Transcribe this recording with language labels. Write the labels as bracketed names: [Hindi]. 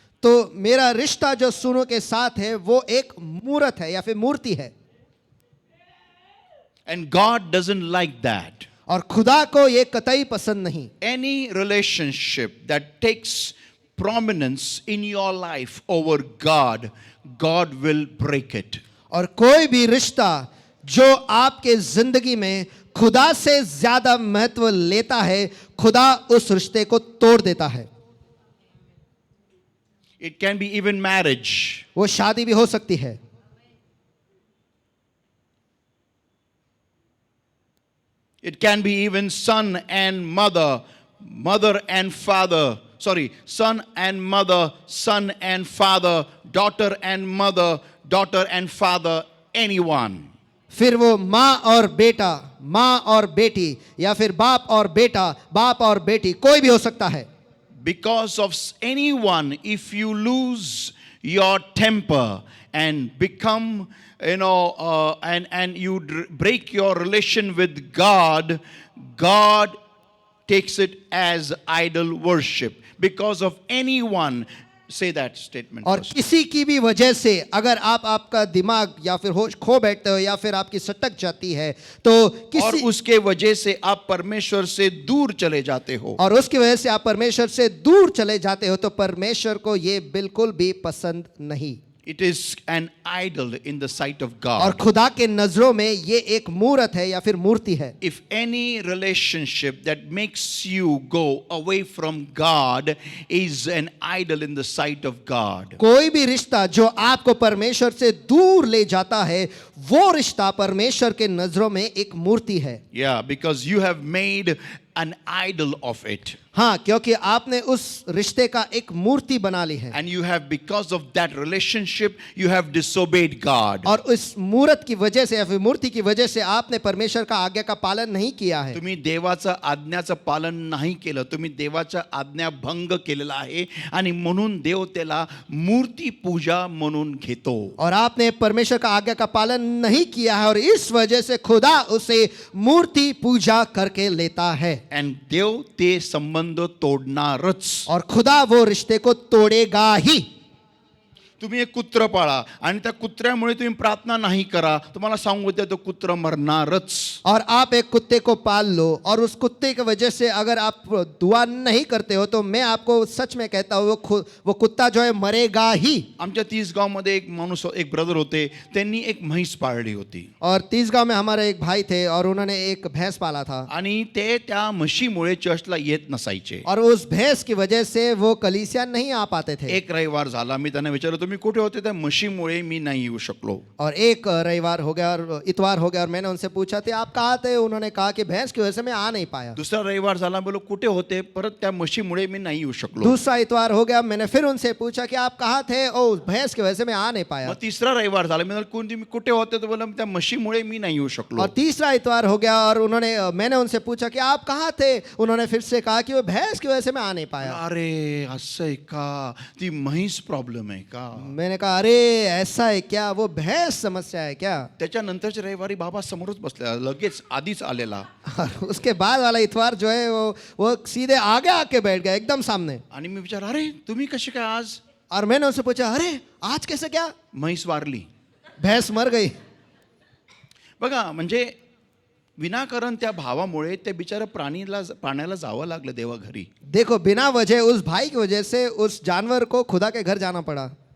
[Hindi] तो मेरा रिश्ता जो सुनो के साथ है वो एक मूर्त है या फिर मूर्ति है [English] And God doesn't like that. [Hindi] और खुदा को ये कतई पसंद नहीं [English] Any relationship that takes prominence in your life over God, God will break it. [Hindi] और कोई भी रिश्ता जो आपके जिंदगी में खुदा से ज्यादा महत्व लेता है खुदा उस रिश्ते को तोड़ देता है [English] It can be even marriage. [Hindi] वो शादी भी हो सकती है [English] It can be even son and mother, mother and father. Sorry, son and mother, son and father, daughter and mother, daughter and father, anyone. [Hindi] फिर वो माँ और बेटा माँ और बेटी या फिर बाप और बेटा बाप और बेटी कोई भी हो सकता है [English] Because of anyone, if you lose your temper and become, and you break your relation with God, God takes it as idol worship. Because of anyone, say that statement. [Hindi] और [English] first. [Hindi] किसी की भी वजह से अगर आपका दिमाग या फिर होश खो बैठते हो या फिर आपकी सटक जाती है तो और किसी उसके वजह से आप परमेश्वर से दूर चले जाते हो और उसकी वजह से आप परमेश्वर से दूर चले जाते हो तो परमेश्वर को ये बिल्कुल भी पसंद नहीं [English] It is an idol in the sight of [Hindi] और [English] God. [Hindi] खुदा के नजरों में ये एक मूर्त है या फिर मूर्ति है [English] If any relationship that makes you go away from God is an idol in the sight of God. [Hindi] कोई भी रिश्ता जो आपको परमेश्वर से दूर ले जाता है वो रिश्ता परमेश्वर के नजरों में एक मूर्ति है [English] Yeah, because you have made an idol of it. [Hindi] हाँ क्योंकि आपने उस रिश्ते का एक मूर्ति बना ली है [English] And you have, because of that relationship, you have disobeyed God. [Hindi] और उस मूर्त की वजह से या फिर मूर्ति की वजह से आपने परमेश्वर का आज्ञा का पालन नहीं किया है [Marathi] तुम्ही देवाचा आज्ञाचं पालन नाही केलं तुम्ही देवाच्या आज्ञा भंग केलेला आहे आणि म्हणून देव त्याला मूर्ती पूजा म्हणून घेतो [Hindi] और आपने परमेश्वर का आज्ञा का पालन नहीं किया है और इस वजह से खुदा उसे मूर्ति पूजा करके लेता है [Marathi] आणि देव ते संबंध तोडणारच [Hindi] और खुदा वो रिश्ते को तोड़ेगा ही [Marathi] तुम्ही एक कुत्र पाळा आणि त्या कुत्र्यामुळे तुम्ही प्रार्थना नाही करा तुम्हाला सांगू द्या तो कुत्र मरणारच [Hindi] और आप एक कुत्ते को पाल लो और उस कुत्ते की वजह से अगर आप दुआ नहीं करते हो तो मैं आपको सच में कहता हूँ वो कुत्ता जो है मरेगा ही [Marathi] आमच्या 30 गावमध्ये एक माणूस एक ब्रदर होते त्यांनी एक म्हैस पाळली होती [Hindi] और 30 गांव में हमारे एक भाई थे और उन्होंने एक भैंस पाला था [Marathi] आणि ते त्या म्हशीमुळे चर्चला येत नसायचे [Hindi] और उस भैंस की वजह से वो कलीसिया नहीं आ पाते थे [Marathi] एक रविवार झाला मी त्यांना विचारलं तुम्ही कुठे होते त्या म्हशीमुळे मी नाही येऊ शकलो [Hindi] और एक रविवार हो गया और इतवार हो गया और मैंने उनसे पूछा थे आप कहाँ थे उन्होंने कहा कि भैंस की वजह से मैं आ नहीं पाया [Marathi] दुसरा रविवार झाला बोलो कुठे होते परत त्या म्हशीमुळे मी नाही येऊ शकलो [Hindi] दूसरा इतवार हो गया मैंने फिर उनसे पूछा कि आप कहाँ थे ओ भैंस की वजह से मैं आ नहीं पाया [Marathi] मग तिसरा रविवार झाला मी म्हणाल कोण तुम्ही कुठे होते तर बोला त्या म्हशीमुळे मी नाही येऊ शकलो [Hindi] और तीसरा इतवार हो गया और मैंने उनसे पूछा कि आप कहाँ थे उन्होंने फिर से कहा कि वो भैंस की वजह से मैं आ नहीं पाया [Marathi] अरे असं आहे का ती म्हैस प्रॉब्लेम आहे का [Hindi] मैंने कहा अरे ऐसा है क्या वो भैंस समस्या है क्या [Marathi] त्याच्यानंतरच्या रविवारी बाबा समोरच बसलेला लगेच आधीच आलेला [Hindi] और उसके बाद वाला इतवार जो है वो सीधे आगे आके बैठ गया एकदम सामने [Marathi] आणि मी विचार अरे तुम्ही कसे काय आज [Hindi] और मैंने उनसे पूछा अरे आज कैसे क्या [Marathi] म्हैस वारली [Hindi] भैंस मर गई [Marathi] बघा म्हणजे विनाकारण त्या भावामुळे त्या बिचारा प्राण्याला जावं लागलं देवा घरी [Hindi] देखो बिना वजह उस भाई की वजह से उस जानवर को खुदा के घर जाना पड़ा